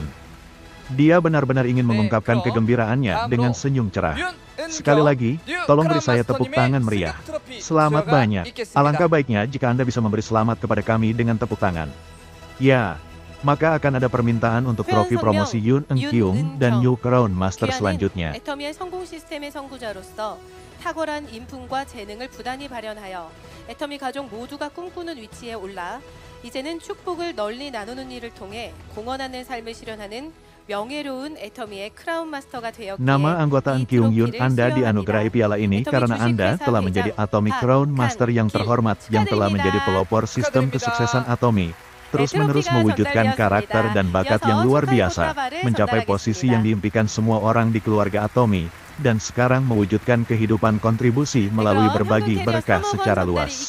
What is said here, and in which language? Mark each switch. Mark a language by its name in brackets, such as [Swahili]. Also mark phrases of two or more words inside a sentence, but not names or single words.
[Indonesian] Dia benar-benar ingin mengungkapkan kegembiraannya dengan senyum cerah. Sekali lagi, tolong beri saya tepuk tangan meriah. Selamat banyak. Alangkah baiknya jika Anda bisa memberi selamat kepada kami dengan tepuk tangan. Ya, maka akan ada permintaan untuk trofi promosi Yoon Eun-kyung dan New Crown Master selanjutnya. [Korean] 애터미의 성공 시스템의 선구자로서 탁월한 인품과 재능을 부단히 발현하여 애터미 가족 모두가 꿈꾸는 위치에 올라 이제는 축복을 널리 나누는 일을 통해 공헌하는 삶을 실현하는 명예로운 애터미의 크라운 마스터가 되었기에 [Indonesian] Nama anggota Kyung Yoon Anda dianugerahi piala ini karena Anda telah menjadi Atomy Crown Master yang terhormat yang telah menjadi pelopor sistem kesuksesan Atomy, terus-menerus mewujudkan karakter dan bakat yang luar biasa, mencapai posisi yang diimpikan semua orang di keluarga Atomy, dan sekarang mewujudkan kehidupan kontribusi melalui berbagi berkah secara luas.